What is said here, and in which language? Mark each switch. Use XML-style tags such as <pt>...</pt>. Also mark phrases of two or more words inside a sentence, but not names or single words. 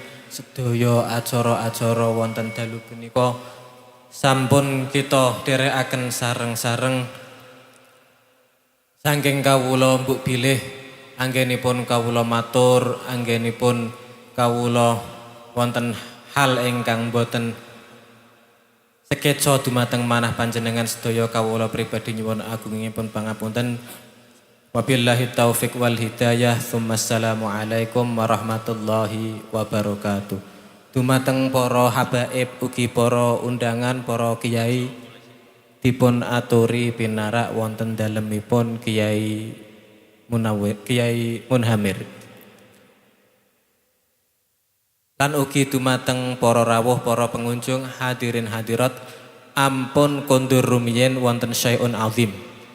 <jv>Sedaya acara-acara wonten dalu punika sampun kita dherekaken sareng-sareng saking kawula mbok bilih anggenipun kawula matur, anggenipun kawula wonten hal ingkang boten Sekeca dumateng manah panjenengan sedaya kawula pribadi nyuwun agungipun pangapunten.</jv> <ar>وبالله التوفيق والهداية. السلام عليكم ورحمة الله وبركاته.</ar> <jv>Dumateng para habaib ugi para undangan para kiai dipun aturi pinarak wonten dalemipun Kiai Munhamir. Lan ugi dumateng para rawuh para pengunjung hadirin hadirat ampun kondur rumiyin wonten</jv> <ar>شيء عظيم.</ar>